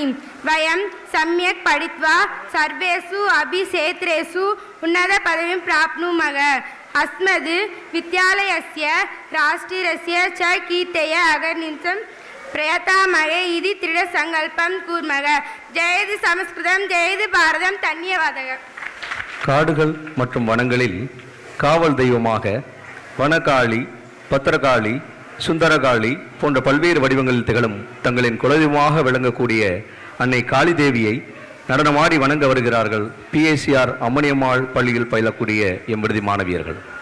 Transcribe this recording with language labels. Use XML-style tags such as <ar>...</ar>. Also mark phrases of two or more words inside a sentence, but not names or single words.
<sa>वयं सम्यक् पठित्वा सर्वेषु अपि क्षेत्रेषु उन्नतपदवीं प्राप्नुमः. अस्मद् विद्यालयस्य राष्ट्रस्य च कीर्तय अगर्नितं प्रयतामहे इति दृढसङ्कल्पं कुर्मः. जयति संस्कृतं जयति भारतं. धन्यवादः.</sa> <ta>காடுகள் மற்றும் வனங்களில் காவல் தெய்வமாக வனகாளி, பத்திரகாளி, சுந்தரகாளி போன்ற பல்வேறு வடிவங்களில் திகழும் தங்களின் குலதெய்வமாக விளங்கக்கூடிய அன்னை காளி தேவியை நடனமாடி வணங்க வருகிறார்கள் பிஎஸ்சிஆர் அம்மணியம்மாள் பள்ளியில் பயிலக்கூடிய எம் விடுதி மாணவியர்கள்.</ta>